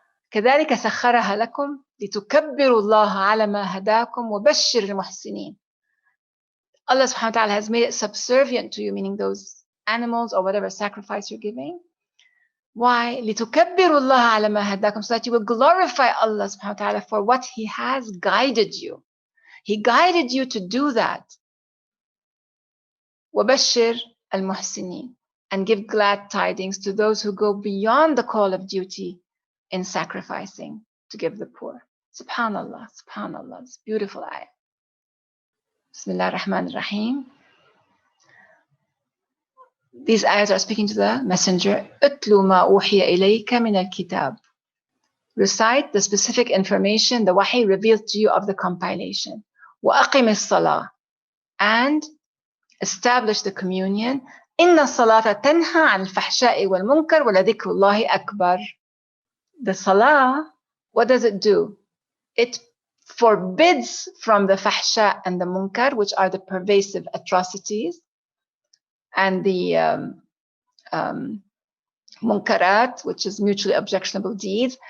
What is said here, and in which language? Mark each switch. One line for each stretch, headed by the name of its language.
Arabic: كذلك سخرها لكم لتكبروا الله على ما هداكم وبشر المحسنين.
English: Allah subhanahu wa ta'ala has made it subservient to you, meaning those animals or whatever sacrifice you're giving. Why?
Arabic: لتكبروا الله على ما هداكم,
English: so that you will glorify Allah subhanahu wa ta'ala for what He has guided you. He guided you to do that.
Arabic: وبشر المحسنين,
English: and give glad tidings to those who go beyond the call of duty in sacrificing to give the poor. Subhanallah, subhanallah. It's beautiful ayah. Bismillah ar-Rahman ar-Rahim. These ayahs are speaking to the messenger.
Arabic: اتلو ما أوحي إليك من الكتاب.
English: Recite the specific information, the wahi revealed to you of the compilation.
Arabic: وأقم الصلاة,
English: and establish the communion.
Arabic: إن الصلاة تنهى عن الفحشاء والمنكر ولذكر الله أكبر.
English: The salah, what does it do? It forbids from the fahsha and the munkar, which are the pervasive atrocities, and the munkarat, which is mutually objectionable deeds.